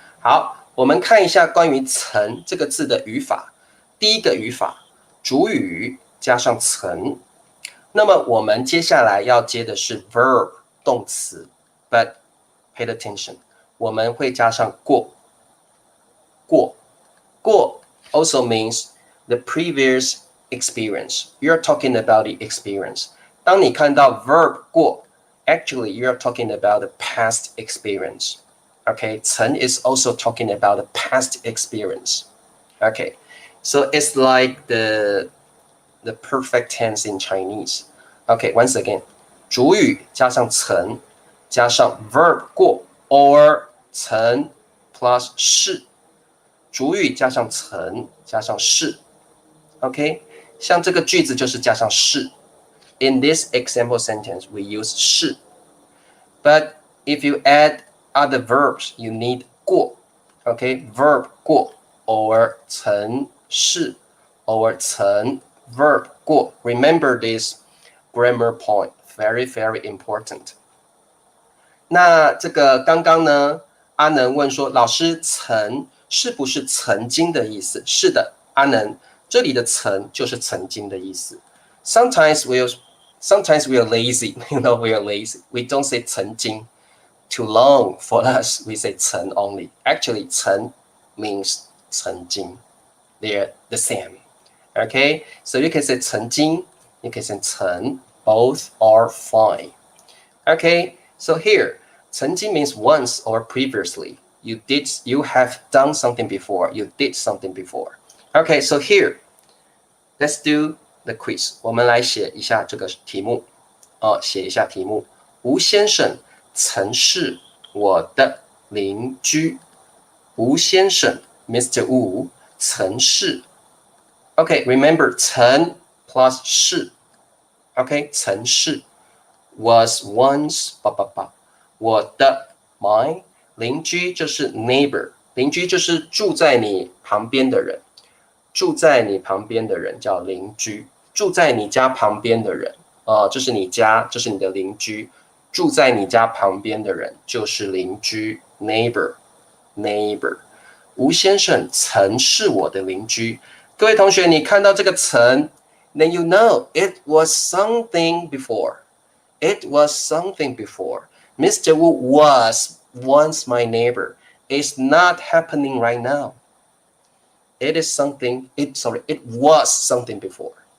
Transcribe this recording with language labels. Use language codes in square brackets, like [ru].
[zh] 好，我们看一下关于曾这个字的语法。第一个语法，主语加上曾。那么我们接下来要接的是 verb 动词 ， [en] but pay attention， [zh] 我们会加上过。 [en] 过 also means the previous experience. You're talking about the experience. [zh] 当你看到 [en] verb 过 actually you're talking about the past experience. Okay, 曾 is also talking about the past experience. Okay, so it's like the perfect tense in Chinese. Okay, once again, [zh] 主语加上曾加上 verb 过 or 曾 plus 是，主语加上曾加上是。 OK， 像这个句子就是加上是。 [en] In this example sentence, we use 是。But if you add other verbs, you need 过。 OK, verb 过 or 曾是 or 曾 verb 过。 Remember this grammar point, very, very important. [zh] 那这个刚刚呢，阿能问说，老师曾是不是曾经的意思？是的，阿能，这里的曾就是曾经的意思。 [en] Sometimes Sometimes we are lazy. We are lazy. We don't say 曾经 too long for us. We say 曾 only. Actually, 曾 means 曾经. They're the same. Okay, so you can say 曾经, you can say 曾, both are fine. Okay, so here, 曾经 means once or previously. You have done something before. You did something before. Okay, so here, let's do the quiz. [zh] 我们来写一下这个题目。写一下题目。吴先生曾是我的邻居。吴先生 Mr. Wu 曾是 OK, remember 曾 plus 是 OK, 曾是 [en] was once [zh] 我的 my 邻居就是 neighbor, 邻居就是住在你旁边的人，住在你旁边的人叫邻居，住在你家旁边的人这是你家，这是你的邻居，住在你家旁边的人就是邻居 neighbor。吴先生曾是我的邻居。各位同学，你看到这个曾 [en] then you know it was something before. It was something before. Mr. Wu was once my neighbor. It's not happening right now. It was something before.